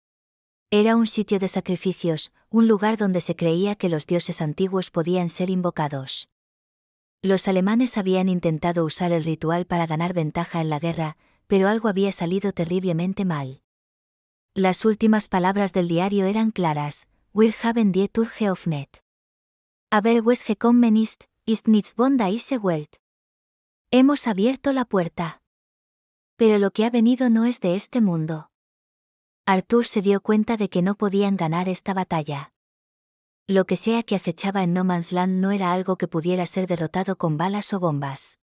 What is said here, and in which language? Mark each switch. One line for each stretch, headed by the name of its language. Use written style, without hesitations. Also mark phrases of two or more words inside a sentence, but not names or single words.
Spanish: Era un sitio de sacrificios, un lugar donde se creía que los dioses antiguos podían ser invocados. Los alemanes habían intentado usar el ritual para ganar ventaja en la guerra, pero algo había salido terriblemente mal. Las últimas palabras del diario eran claras:
German: Wir haben die Tür geöffnet. Aber was gekommen ist nichts von dieser Welt.
Spanish: Hemos abierto la puerta. Pero lo que ha venido no es de este mundo. Arthur se dio cuenta de que no podían ganar esta batalla. Lo que sea que acechaba en No Man's Land no era algo que pudiera ser derrotado con balas o bombas.